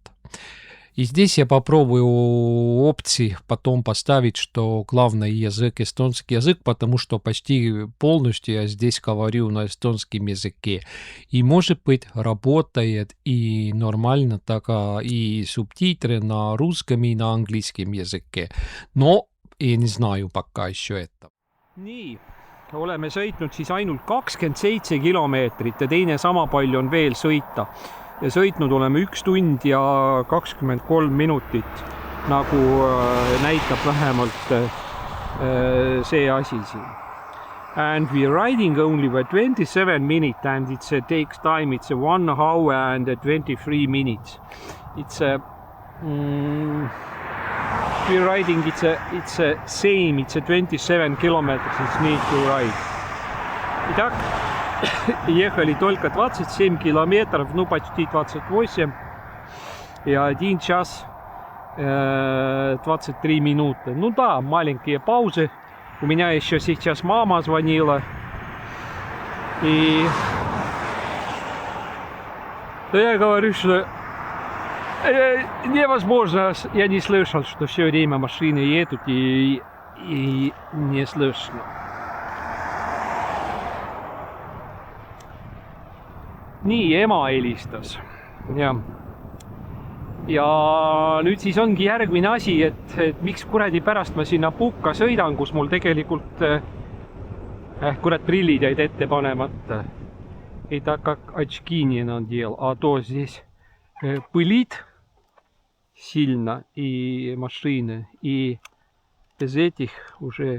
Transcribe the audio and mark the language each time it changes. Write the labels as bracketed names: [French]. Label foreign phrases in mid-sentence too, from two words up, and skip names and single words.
[Russian] И здесь я попробую опции потом поставить, что главный язык эстонский язык, потому что почти полностью я здесь говорю на эстонском языке. И может быть работает и нормально так, и субтитры на русском и на английском языке. Но я не знаю пока еще это. [Estonian] Nii, oleme sõitnud siis ainult 27 kilomeetrit ja teine sama palju on veel sõita. Ja sõitnud oleme 1 tund ja 23 minutit, nagu näitab vähemalt see asi siin. [English] And we're riding only for 27 minutes and it takes time, it's 1 hour and 23 minutes. It's we're riding, it's same, it's 27 kilometers, it's need to ride. [Russian] Итак, ехали только 27 километров, почти 28, и 1 час 23 минуты. Да, маленькие паузы. У меня еще сейчас мама звонила. И я говорю, что невозможно, я не слышал, что все время машины едут и не слышно. [Estonian] Nii, ema helistas. Ja nüüd siis ongi järgmine asi, et miks kuradi pärast ma sinna Pukka sõidan, kus mul tegelikult prillid jäid ette panemata. [Russian] И так как очки не надел, а то здесь пылит сильно и машины, и без этих уже...